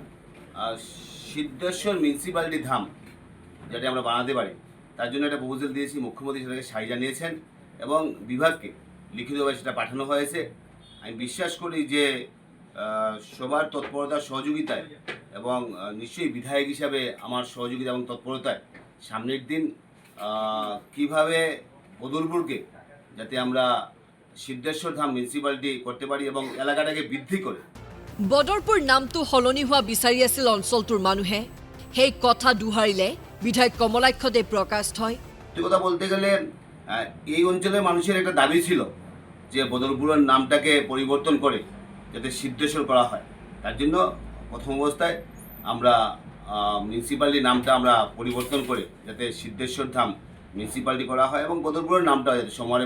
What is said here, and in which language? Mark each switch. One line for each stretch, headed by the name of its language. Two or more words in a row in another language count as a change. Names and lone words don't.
Bangla: সিদ্ধেশ্বর মিউনিসিপ্যালিটি ধাম যাতে আমরা বানাতে পারি তার জন্য একটা প্রপোজাল দিয়েছি মুখ্যমন্ত্রী সেটাকে সাই জানিয়েছেন এবং বিভাগকে লিখিতভাবে সেটা পাঠানো হয়েছে আমি বিশ্বাস করি যে সবার তৎপরতা সহযোগিতায় এবং নিশ্চয়ই বিধায়ক হিসাবে আমার সহযোগিতা এবং তৎপরতায় সামনের দিন কিভাবে বদরপুরকে যাতে আমরা সিদ্ধেশ্বর ধাম মিউনিসিপ্যালিটি করতে পারি এবং এলাকাটাকে বৃদ্ধি করে
Assamese: বদৰপুৰ নামটো হলনি হোৱা বিচাৰি আছিল অঞ্চলটোৰ মানুহে সেই কথা দুহাৰিলে বিধায়ক কমলাক্ষ দেৱপ্ৰকাশই
Bangla: কথা বলতে গেলে এই অঞ্চলের মানুষের একটা দাবি ছিল যে বদরপুরের নামটাকে পরিবর্তন করে যাতে সিদ্ধেশ্বর করা হয় তার জন্য প্রথম অবস্থায় আমরা মিউনিসিপ্যালিটি নামটা আমরা পরিবর্তন করে যাতে সিদ্ধেশ্বর ধাম মিউনিসিপ্যালিটি করা হয় এবং বদরপুরের নামটা যাতে সময়ে